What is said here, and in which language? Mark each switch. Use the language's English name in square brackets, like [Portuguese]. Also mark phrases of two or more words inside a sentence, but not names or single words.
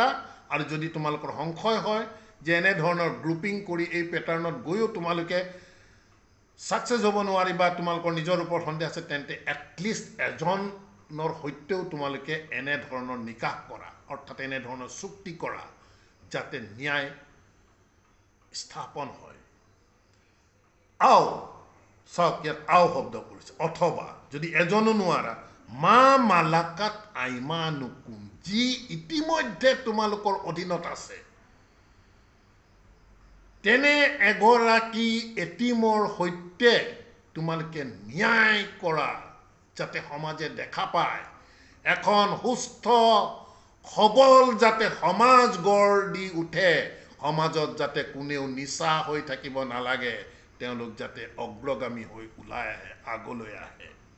[Assamese] আৰু যদি তোমালোকৰ সংশয় হয় যে এনেধৰণৰ গ্ৰুপিং কৰি এই পেটাৰ্ণত গৈও তোমালোকে ছাকচেছ হ'ব নোৱাৰিবা, তোমালোকৰ নিজৰ ওপৰত সন্দেহ আছে, তেন্তে এটলিষ্ট এজনৰ সৈতেও তোমালোকে এনেধৰণৰ নিকাহ কৰা, অৰ্থাৎ এনেধৰণৰ চুক্তি কৰা, যাতে ন্যায় স্থাপন হয়। চাওক ইয়াত শব্দ কৰিছে, অথবা যদি এজনো নোৱাৰা, [Arabic] ما ملكت أيمانكم, [Assamese] যি ইতিমধ্যে তোমালোকৰ অধীনত আছে, তেনে এগৰাকী এটিমৰ সৈতে তোমালোকে ন্যায় কৰা, যাতে সমাজে দেখা পায়, এখন সুস্থ সবল যাতে সমাজ গঢ় দি উঠে, সমাজত যাতে কোনেও নিচা হৈ থাকিব নালাগে, তেওঁলোক যাতে অগ্ৰগামী হৈ ওলাই আহে, আগলৈ আহে।